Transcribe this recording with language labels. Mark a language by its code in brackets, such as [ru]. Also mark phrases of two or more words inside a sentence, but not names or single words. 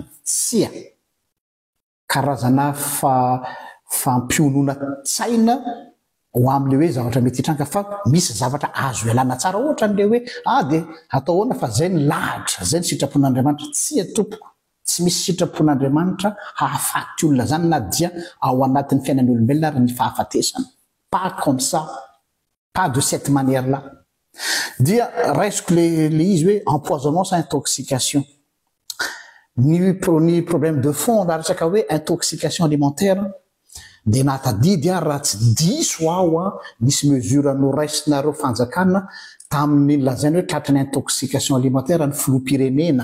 [mg] Tsia karazana fampionona tsaina ho am'le hoe zavatra mety hitranga fa misy zavatra azo ialana tsara ohatra n'le hoe de atao ahoana fa zay ny lahatra, zay ny sitrapon'Andriamanitra. Tsia tompoko, tsy misy sitrapon'Andriamanitra hahafaty olona zany na dia ao anatin'ny fiainan'ny olombelona ary ny fahafatesana. [fr] Pas comme ça, pas de cette manière-là. [mg] Dia raisiko le izy hoe empoisonnement sa intoxication. Ny [fr] problème de fond [mg] na resaka hoe [fr] intoxication alimentaire [mg] dia natadidy raha tsy diso aho nisy mesure noraisinareo fanjakana tamin'ny lazainy hoe tratran'ny [fr] intoxication alimentaire [mg] ny filoham-pirenena.